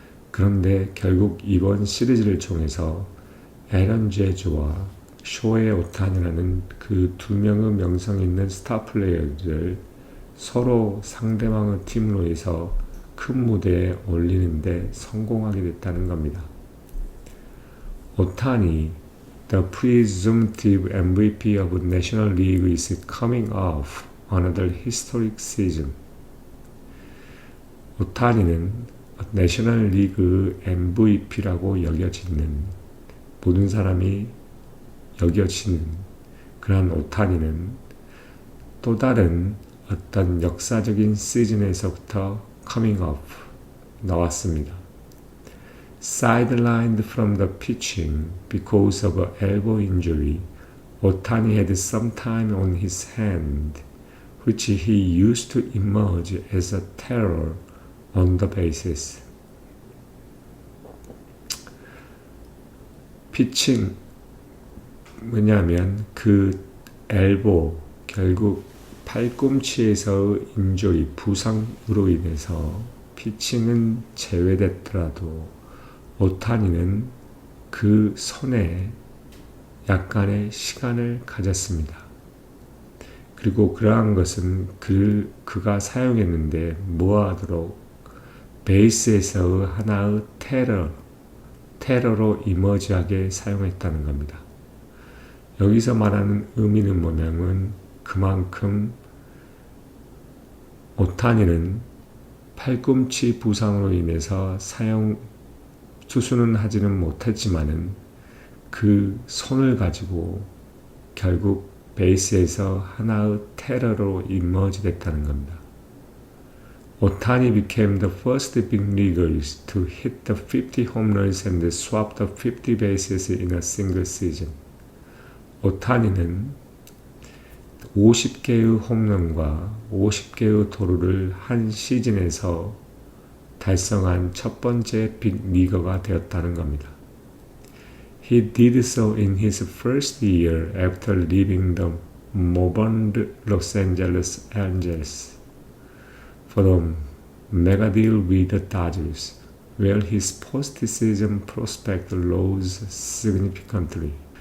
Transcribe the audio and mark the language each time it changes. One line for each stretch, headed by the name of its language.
Korean: 그런데 결국 이번 시리즈를 통해서 에런 제즈와 쇼헤이 오타니라는 그 두 명의 명성 있는 스타 플레이어들을 서로 상대방의 팀으로 해서 큰 무대에 올리는데 성공하게 됐다는 겁니다.
English: 오타니, the presumptive MVP of National League is coming off another historic season.
Korean: 오타니는 내셔널 리그 MVP라고 여겨지는 모든 사람이 여겨지는 그런 오타니는 또 다른 어떤 역사적인 시즌에서부터
English: coming up
Korean: 나왔습니다.
English: Sidelined from the pitching because of an elbow injury, Otani had some time on his hand, which he used to emerge as a terror on the bases.
Korean: 피칭 뭐냐면 그 엘보 결국 팔꿈치에서의 인조리 부상으로 인해서 피칭은 제외됐더라도 오타니는 그 손에 약간의 시간을 가졌습니다. 그리고 그러한 것은 그가 사용했는데 뭐하도록 베이스에서의 하나의 테러로 이머지하게 사용했다는 겁니다. 여기서 말하는 의미는 뭐냐면 그만큼 오타니는 팔꿈치 부상으로 인해서 수술은 하지는 못했지만은 그 손을 가지고 결국 베이스에서 하나의 테러로 이머지 됐다는 겁니다.
English: Otani became the first big leaguers to hit the 50 home runs and swap the 50 bases in a single season.
Korean: 오타니는 50개의 홈런과 50개의 도루를 한 시즌에서 달성한 첫 번째 빅리거가 되었다는 겁니다.
English: He did so in his first year after leaving the moribund Los Angeles Angels for a mega deal with the Dodgers, where his postseason prospect rose significantly.